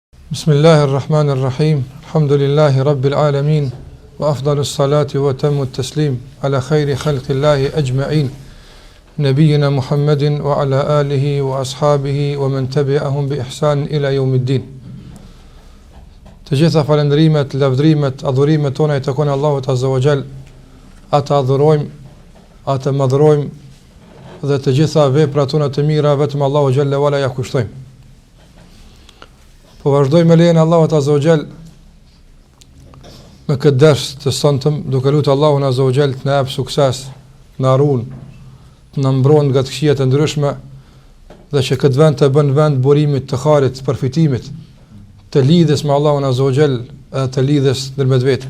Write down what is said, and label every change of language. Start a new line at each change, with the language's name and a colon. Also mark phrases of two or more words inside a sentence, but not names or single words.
Arabic: بسم الله الرحمن الرحيم. الحمد لله رب العالمين. وأفضل الصلاة وأتم التسليم على خير خلق الله أجمعين. نبينا محمد وعلى آله وأصحابه ومن تبعهم بإحسان إلى يوم الدين.
Albanian: Të gjitha falendrimet, lavdrimet, adhurimet tona i takojnë Allahut
Arabic: عز وجل.
Albanian: Ata adhurojmë, ata madhrojmë dhe të gjitha veprat tona të mira vetëm Allahu
Arabic: جل وعلا
Albanian: ja kushtojmë. Po vazhdoj me lejen Allahut
Arabic: عز وجل
Albanian: me këtë ders të sonetëm, duke lutur Allahun
Arabic: عز وجل
Albanian: të na jap sukses, të na ruan, të na mbron nga të këqijat e ndryshme dhe që këtë vend të bën vend burimit të harit, të përfitimit, të lidhjes me Allahun
Arabic: عز وجل
Albanian: dhe të lidhjes ndërmjet vetë.